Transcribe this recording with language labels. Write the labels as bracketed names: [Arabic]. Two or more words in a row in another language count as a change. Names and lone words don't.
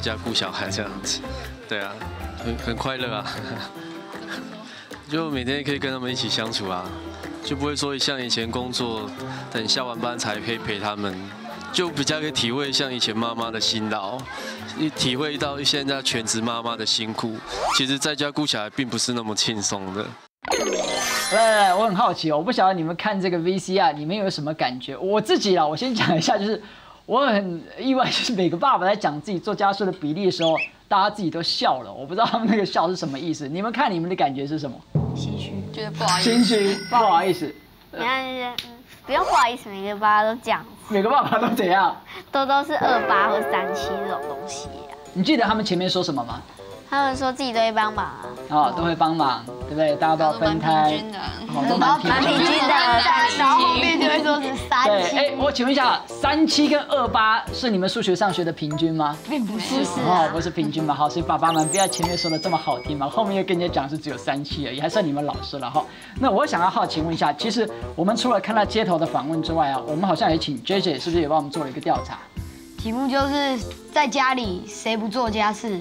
[Chinese] 家顧小孩這樣子，對啊，很快樂啊，就每天可以跟他們一起相處啊，就不會說像以前工作，等下完班才可以陪他們，就比較可以體會像以前媽媽的辛勞，體會到現在全職媽媽的辛苦，其實在家顧小孩並不是那麼輕鬆的。來，我很好奇哦，我不曉得你們看這個 VCR，你們有什麼感覺？我自己啦，我先講一下，就是我很意外，就是每個爸爸在講自己做家事的比例的時候，大家自己都笑了，我不知道他們那個笑是什麼意思。你們看你們的感覺是什麼？心虛，覺得不好意思。心虛，不好意思。你看，不用不好意思，每個爸爸都這樣。每個爸爸都怎樣？都是28或37這種東西啊。你記得他們前面說什麼嗎？他們說自己都會幫忙啊，哦，都會幫忙，對不對？大家都要分開，都蠻平均的，然後後面就會說是37。對，哎，我請問一下，37跟28是你們數學上學的平均嗎？並不是哦，不是平均嘛，好，所以爸爸們不要前面說的這麼好聽嘛，後面又跟人家講是只有37而已，還算你們老實了哈。那我想要好奇問一下，其實我們除了看到街頭的訪問之外啊，我們好像也請 JJ 是不是也幫我們做了一個調查？题目就是在家里谁不做家事？